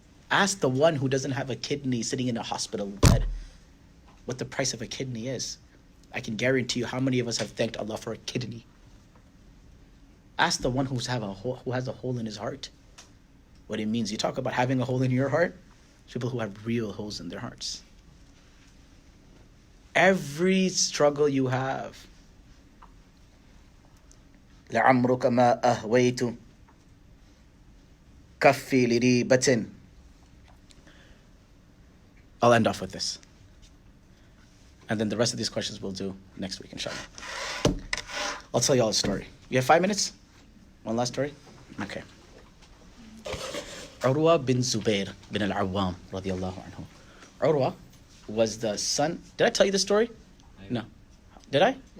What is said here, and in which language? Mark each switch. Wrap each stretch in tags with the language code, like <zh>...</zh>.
<en>Ask the one who doesn't have a kidney sitting in a hospital bed what the price of a kidney is. I can guarantee you how many of us have thanked Allah for a kidney. Ask the one who has a hole in his heart what it means. You talk about having a hole in your heart, people who have real holes in their hearts. Every struggle you have,</en> <ar>لعمرك ما أهويت كفي لريبة.</ar> <en>I'll end off with this. And then the rest of these questions we'll do next week, inshallah. I'll tell you all a story. You have 5 minutes? One last story? Okay. Urwa bin Zubair bin al-Awwam, radiyallahu anhu. Urwa was the son... Did I tell you the story? No. Did I?</en>